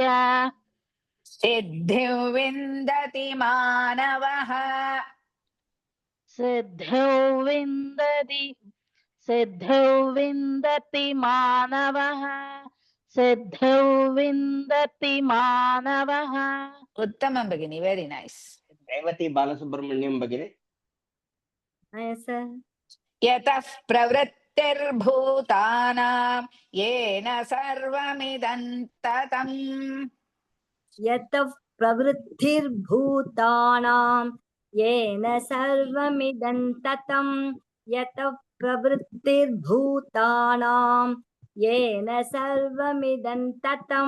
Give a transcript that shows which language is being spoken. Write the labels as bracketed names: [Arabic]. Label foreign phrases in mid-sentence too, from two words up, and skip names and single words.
[Sanskrit] सिद्धिं विन्दति मानवः. सिद्धौ विन्दति मानवः सिद्धौ विन्दति मानवः उत्तमं भगिनि. [English] Very nice. [Sanskrit] ರೇವತಿ ಬಾಲಸುಬ್ರಹ್ಮಣ್ಯಂ ಭಗಿನಿ. यतः प्रवृत्तिर्भूतानां. येन सर्वमिदं ततं. यतः प्रवृत्तिर्भूतानां येन सर्वमिदं ततं यतः प्रवृत्तिर्भूतानां येन सर्वमिदं ततं